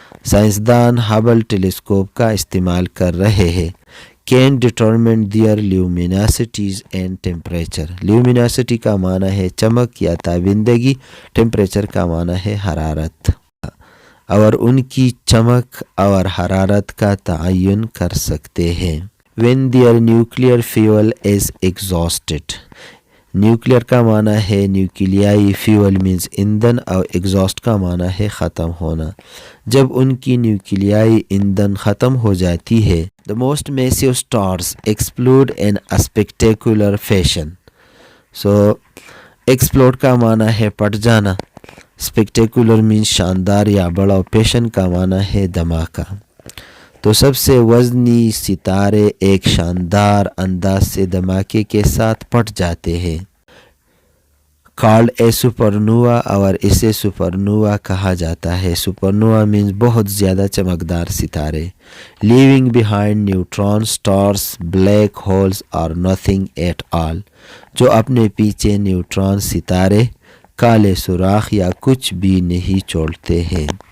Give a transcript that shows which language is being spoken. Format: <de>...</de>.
<ur>سائنسدان Hubble telescope کا استعمال کر رہے ہیں۔</ur> <en>Can determine their luminosities and temperature،</en> <ur>luminosity کا معنی ہے چمک یا تابندگی، temperature کا معنی ہے حرارت، اور ان کی چمک اور حرارت کا تعین کر سکتے ہیں۔</ur> <en>When their nuclear fuel is exhausted،</en> <ur>nuclear کا معنی ہے نیوکلیائی، فیول مینز ایندھن، اور ایگزاسٹ کا معنی ہے ختم ہونا. جب ان کی نیوکلیائی ایندھن ختم ہو جاتی ہے</ur> <en>the most massive stars explode in a spectacular fashion.</en> <ur>So explode کا معنی ہے پھٹ جانا، spectacular means شاندار یا بڑا، پیشن کا معنی ہے دھماکہ. تو سب سے وزنی ستارے ایک شاندار انداز سے دھماکے کے ساتھ پھٹ جاتے ہیں.</ur> <en>called a supernova,</en> <ur>اور اسے سپرنووا کہا جاتا ہے. سپرنووا مینز بہت زیادہ چمکدار ستارے.</ur> <en>living behind neutron stars, black holes اور nothing at all,</en> <ur>جو اپنے پیچھے نیوٹران ستارے، کالے سوراخ یا کچھ بھی نہیں چھوڑتے ہیں.</ur>